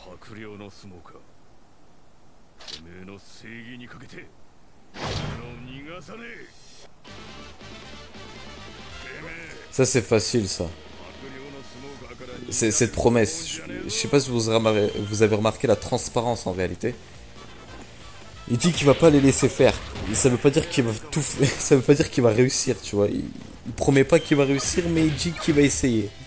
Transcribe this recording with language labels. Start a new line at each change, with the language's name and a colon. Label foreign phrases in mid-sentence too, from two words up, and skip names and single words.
Japanese: 不良の相撲か。てめえの正義にかけて俺の逃がさねえ。
French: Ça c'est facile ça. C'est cette promesse. Je sais pas si vous avez remarqué la transparence en réalité. Il dit qu'il va pas les laisser faire. Et ça veut pas dire qu'il va tout faire. Ça veut pas dire qu'il va réussir, tu vois. Il promet pas qu'il va réussir, mais il dit qu'il va essayer.